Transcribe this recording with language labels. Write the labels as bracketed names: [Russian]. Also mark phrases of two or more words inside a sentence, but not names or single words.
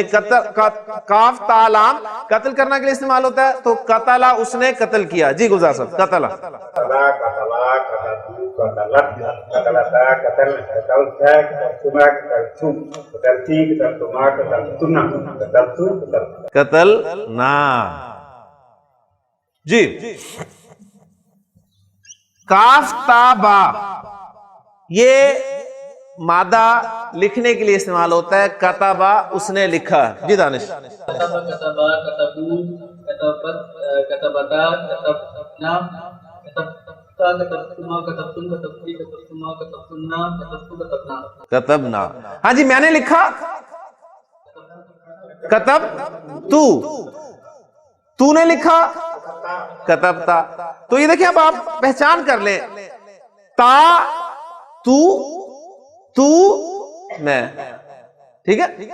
[Urdu] کاف تا لام قتل کرنے کے لیے استعمال ہوتا ہے، تو قتلا، اس نے قتل کیا، جی گلزار صاحب، قتلا، قتل نا، جی۔ کاف تا با یہ مادہ لکھنے کے لیے استعمال ہوتا ہے، کتبا، اس نے لکھا، جی دانش۔ [Arabic] کتبا، کتبا، کتبو، کتبت، کتبتا، کتبنا، کتبتا، کتبتما، کتبتن، کتبتی، کتبتما، کتبتنا، کتبتو، کتبنا، کتبنا، [Urdu] ہاں جی میں نے لکھا، کتب تو نے لکھا، کتبتا۔ تو یہ دیکھیں اب آپ پہچان کر لیں، تا، تو میں، ٹھیک ہے؟